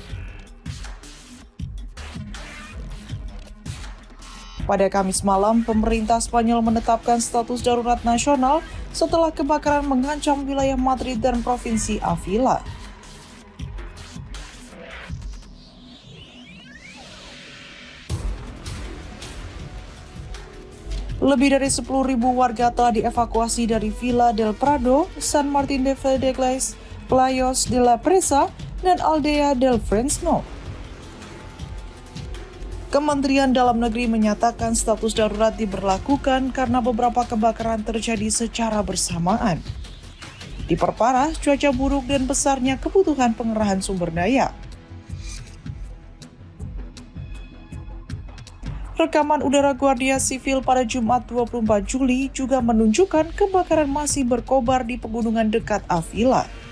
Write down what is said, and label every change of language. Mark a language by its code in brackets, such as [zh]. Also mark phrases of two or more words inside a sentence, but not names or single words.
[id] Pada Kamis malam, pemerintah Spanyol menetapkan status darurat nasional setelah kebakaran mengancam wilayah Madrid dan provinsi Avila. Lebih dari 10.000 warga telah dievakuasi dari Villa del Prado, San Martin de Faldecles, Pelayos de la Presa, dan Aldea del Fresno. Kementerian Dalam Negeri menyatakan status darurat diberlakukan karena beberapa kebakaran terjadi secara bersamaan. Diperparah cuaca buruk dan besarnya kebutuhan pengerahan sumber daya. Rekaman udara Guardia Sivil pada Jumat 24 Juli juga menunjukkan kebakaran masih berkobar di pegunungan dekat Avila.